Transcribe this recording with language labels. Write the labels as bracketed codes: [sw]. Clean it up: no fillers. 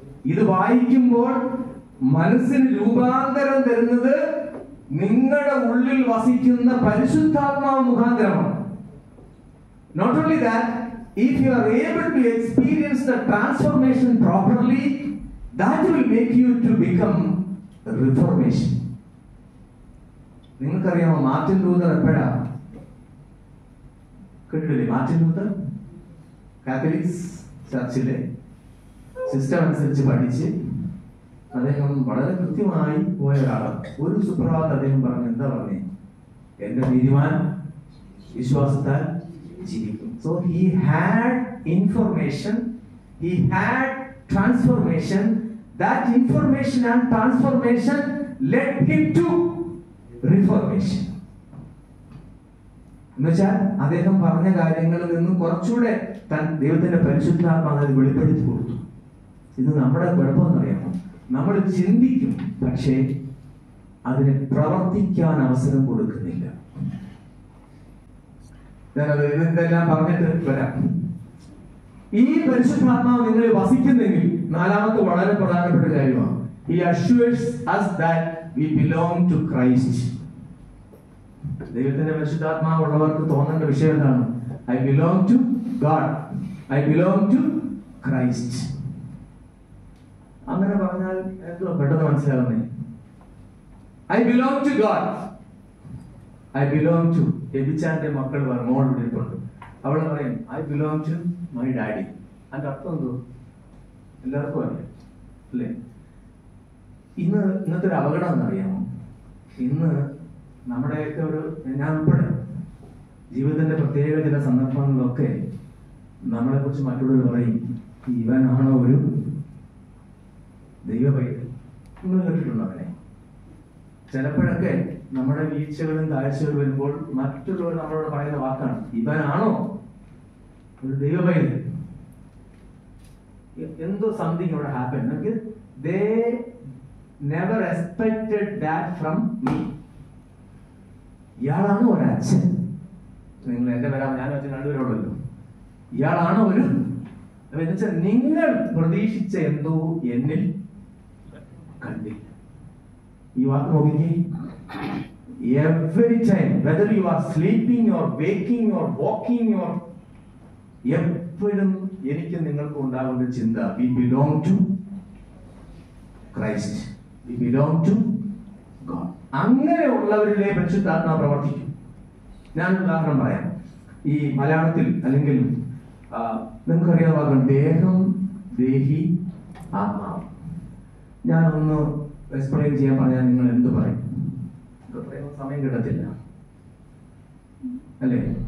[ml] ഇത് വായിക്കുമ്പോൾ മനസ്സിന് രൂപാന്തരം തരുന്നത് നിങ്ങളുടെ ഉള്ളിൽ വസിക്കുന്ന പരിശുദ്ധാത്മാവ് മുഖാന്തരമാണ്. [en] Not only that, if you are able to experience the transformation properly, that will make you to become a reformation. [ml] നിങ്ങൾക്കറിയാമോ മാർട്ടിൻ ലൂതർ എപ്പോഴാ കേട്ടില്ലേ? മാർട്ടിൻ ലൂതർ കാത്തലിക്സ് ചർച്ചിലെ സിസ്റ്റം അനുസരിച്ച് പഠിച്ച് അദ്ദേഹം വളരെ കൃത്യമായി പോയ ഒരാളാണ്. ഒരു സുപ്രഭാതം അദ്ദേഹം പറഞ്ഞു, എന്താ പറഞ്ഞേ, എന്റെ നീതിമാൻ വിശ്വാസത്താൽ ജീവിക്കും. [en] So he had information, he had transformation. That information and transformation led him to reformation. [ml] എന്നുവെച്ചാൽ അദ്ദേഹം പറഞ്ഞ കാര്യങ്ങളിൽ നിന്നും കുറച്ചുകൂടെ ദൈവത്തിന്റെ പരിശുദ്ധാത്മാവ് വെളിപ്പെടുത്തി കൊടുത്തു. ഇത് നമ്മുടെ കുഴപ്പമെന്നറിയാമോ? നമ്മൾ ചിന്തിക്കും, പക്ഷേ അതിനെ പ്രവർത്തിക്കാൻ അവസരം കൊടുക്കുന്നില്ല. ഞാനത് ഇതെല്ലാം പറഞ്ഞിട്ട് വരാം. ഈ പരിശുദ്ധാത്മാവ് നിങ്ങളിൽ വസിക്കുന്നെങ്കിൽ നാലാമത്തെ വളരെ പ്രധാനപ്പെട്ട കാര്യമാണ്, [en] He assures us that we belong to Christ. [ml] ദൈവത്തിന്റെ പരിശുദ്ധാത്മാവുള്ളവർക്ക് തോന്നേണ്ട വിഷയം എന്താണ്? [en] I belong to God. I belong to Christ. [ml] അങ്ങനെ പറഞ്ഞാൽ എന്തോ പെട്ടെന്ന് മനസ്സിലാവുന്നേ. [en] I belong to God. I belong to [ml] എബിച്ചാന്റെ മക്കൾ മോൾ ഇരിപ്പുണ്ട്. അവൾ പറയും [en] I belong to my daddy. [ml] അതിന്റെ അർത്ഥം എന്തോ എല്ലാവർക്കും അറിയാം അല്ലേ? ഇന്നത്തെ ഒരു അപകടം എന്നറിയാമോ? ഇന്ന് നമ്മുടെയൊക്കെ ഞാൻ ഉൾപ്പെടെ ജീവിതത്തിന്റെ പ്രത്യേക ചില സന്ദർഭങ്ങളിലൊക്കെ നമ്മളെ കുറിച്ച് മറ്റുള്ളവർ പറയും, ഇവനാണോ ഒരു ദൈവ പൈതൽ. നിങ്ങൾ കേട്ടിട്ടുണ്ടോ അവനെ? ചിലപ്പോഴൊക്കെ നമ്മുടെ വീഴ്ചകളും താഴ്ചകളും വരുമ്പോൾ മറ്റുള്ളവർ നമ്മളോട് പറയുന്ന വാക്കാണ്, ഇവനാണോ ഒരു ദൈവ പൈതൽ. എന്തോ സംതിങ് ഇവിടെ happen. [en] They never expected that from me. [ml] ഇയാളാണോ ഒരച്ഛൻ? നിങ്ങൾ എന്റെ വരാം, ഞാൻ അച്ഛൻ രണ്ടുപേരോടല്ലോ. ഇയാളാണോ ഒരു എന്നുവെച്ചാൽ നിങ്ങൾ പ്രതീക്ഷിച്ച എന്തോ എന്നിൽ കണ്ടില്ല. ഈ വാക്ക് നോക്കിക്കേ. [en] Every time, whether you are sleeping or waking or walking or [ml] എപ്പോഴും എനിക്ക് നിങ്ങൾക്ക് ഉണ്ടാകുന്ന ചിന്ത, [en] we belong to Christ. We belong to God. [ml] അങ്ങനെയുള്ളവരിലെ പരിശുദ്ധാത്മാവ് പ്രവർത്തിക്കും. ഞാൻ ഉദാഹരണം പറയാം. ഈ മലയാളത്തിൽ അല്ലെങ്കിൽ നിങ്ങൾക്കറിയാവുന്ന വാക്കാണ് ദേഹം, ദേഹി, ആത്മാവ്. ഞാനൊന്ന് എക്സ്പ്ലെയിൻ ചെയ്യാൻ പറഞ്ഞാൽ നിങ്ങൾ എന്ത് പറയും? സമയം കിട്ടത്തില്ല അല്ലേ?